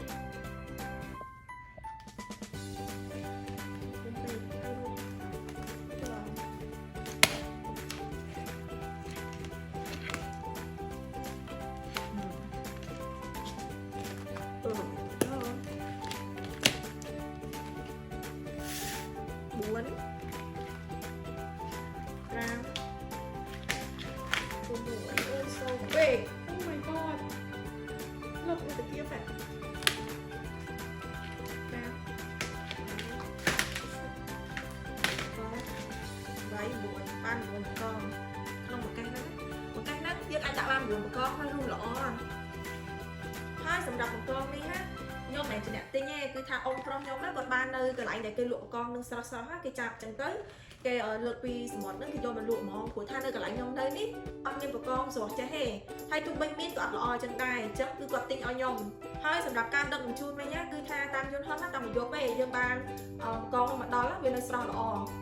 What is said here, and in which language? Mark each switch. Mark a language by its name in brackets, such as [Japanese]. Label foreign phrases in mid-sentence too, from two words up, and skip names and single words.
[English] 4 5 6 It's so big oh my god look at the gift it [Khmer] បាយ4បាន9កងក្នុងមួយកេះហ្នឹងយើងអាចដាក់បាន9កង ហើយរស់ល្អហើយសម្រាប់បង្កងនេះណាខ្ញុំមិនជាអ្នកទិញទេគឺថាអ៊ំប្រុសខ្ញុំហ្នឹងគាត់បាននៅកន្លែងដែលគេលក់បង្កងនឹងស្រស់ៗហើយគេចាប់ចឹងទៅគេលើកពីសមុទ្រហ្នឹងគេយកមកលក់ហ្មងព្រោះថានៅកន្លែងខ្ញុំនៅនេះអត់មានបង្កងស្រស់ចេះទេហើយទោះបីមានក៏អត់ល្អចឹងដែរអញ្ចឹងគឺគាត់ទិញឲ្យខ្ញុំហើយសម្រាប់ការដឹកជញ្ជូនវិញគឺថាតាមយន្តហោះណាតាមមួយយប់ទេយើងបានបង្កងមកដល់វានៅស្រស់ល្អ